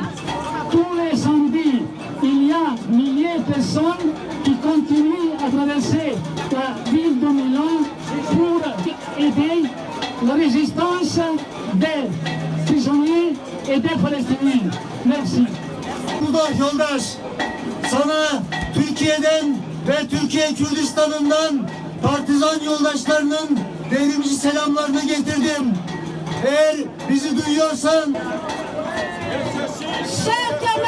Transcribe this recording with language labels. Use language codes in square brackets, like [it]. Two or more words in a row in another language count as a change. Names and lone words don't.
[fr] Tous les samedis, il y a milliers de personnes qui continuent à traverser la ville de Milan pour aider la résistance des prisonniers et des Palestiniens. Merci. [tr] Yoldaş, sana Türkiye'den ve Türkiye Kürdistan'ından partizan yoldaşlarının devrimici selamlarını getirdim. Eğer bizi duyuyorsan...